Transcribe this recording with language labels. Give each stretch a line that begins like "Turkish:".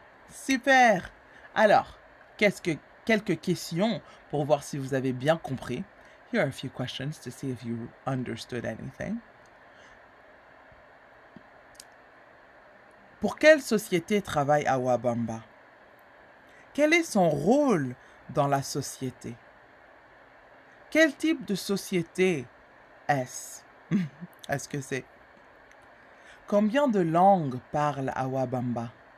French: Super! Alors, quelques questions pour voir si vous avez bien compris.
English: Here are a few questions to see if you understood anything.
French: Pour quelle société travaille Awabamba? Quel est son rôle dans la société? Quel type de société est-ce? Est-ce que c'est? Combien de langues parle Awabamba?